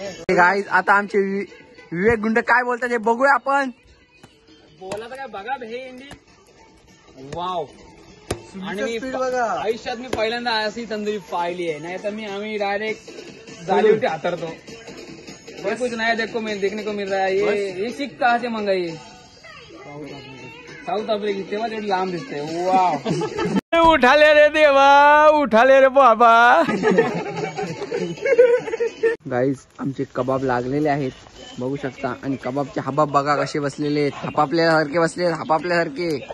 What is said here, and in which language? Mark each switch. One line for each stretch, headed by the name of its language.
Marathi: Guys आता आमचे विवेक गुंड काय बोलतात हे बघूया आपण. बोला तर काय बघा हे इंडी. वाव. आणि स्पीड बघा. आयुष्यात मी पहिल्यांदा अशी तंदुरी पाहिली आहे. नाही तर आम्ही डायरेक्ट जालीवरती हातरतो.
Hindi: कुछ नया देखने को मिल रहा है. ये शिक कहाँ से मंगाई? South Africa.
Marathi: तेव्हा तेवढी लांब दिसते. वाव.
Hindi: उठाले रे देवा, उठाले रे बाबा.
Marathi: गाईज आमचे कबाब लागलेले आहेत, बघू शकता. आणि कबाबचे हबाब बघा कसे बसलेले आहेत, हापापल्यासारखे बसलेत, हापापल्यासारखे.